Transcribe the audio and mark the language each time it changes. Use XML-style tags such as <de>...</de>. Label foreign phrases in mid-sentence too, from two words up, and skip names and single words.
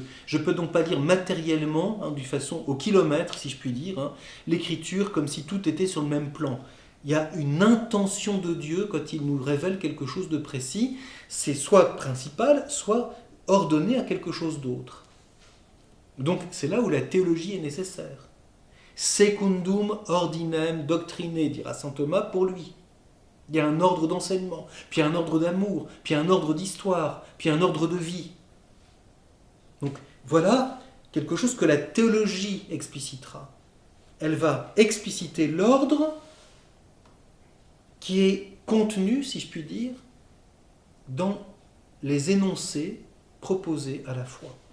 <fr>Je ne peux donc pas dire matériellement, d'une façon au kilomètre, si je puis dire, l'Écriture comme si tout était sur le même plan. Il y a une intention de Dieu quand il nous révèle quelque chose de précis. C'est soit principal, soit ordonné à quelque chose d'autre. Donc c'est là où la théologie est nécessaire.</fr> <la>Secundum ordinem doctrinae,</la> <fr>dira saint Thomas pour lui. Il y a un ordre d'enseignement, puis un ordre d'amour, puis un ordre d'histoire, puis un ordre de vie. Donc voilà quelque chose que la théologie explicitera. Elle va expliciter l'ordre qui est contenu, si je puis dire, dans les énoncés proposés à la foi.</fr>